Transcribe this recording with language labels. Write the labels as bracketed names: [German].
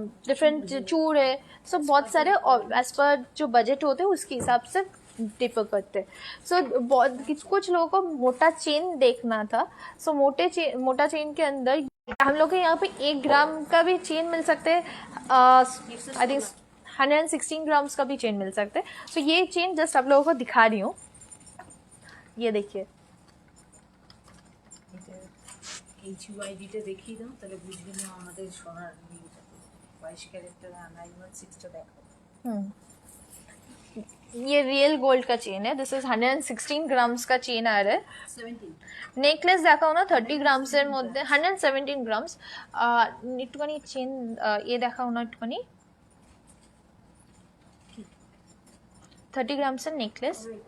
[Hindi] Different चूड़ है सो बहुत सारे एज पर जो बजट होते हैं उसके हिसाब से डिफर करते हैं सो बहुत कुछ लोगों को मोटा चेन देखना था सो मोटा चेन के अंदर हम लोग के यहाँ पे 1 ग्राम का भी चेन मिल सकते हैं आई थिंक 116 ग्राम्स का भी चेन मिल सकते हैं सो ये चेन जस्ट आप लोगों को दिखा रही हूँ ये देखिए [Bangla] HUID টা দেখিয়ে দাও তাহলে বুঝবে না আমাদের সোনার 22 ক্যারেক্টার 916টা দেখো। [Hindi] ये रियल गोल्ड का चेन है। [English] this is 116 grams [Hindi] का चेन आ रहा है। 17 [Bangla] নেকলেস দেখাও না 30 গ্রামসের মধ্যে 117 গ্রামস। একটুখানি চেন এ দেখাও না একটুখানি [Hindi] 30 ग्राम्स नेकलेस।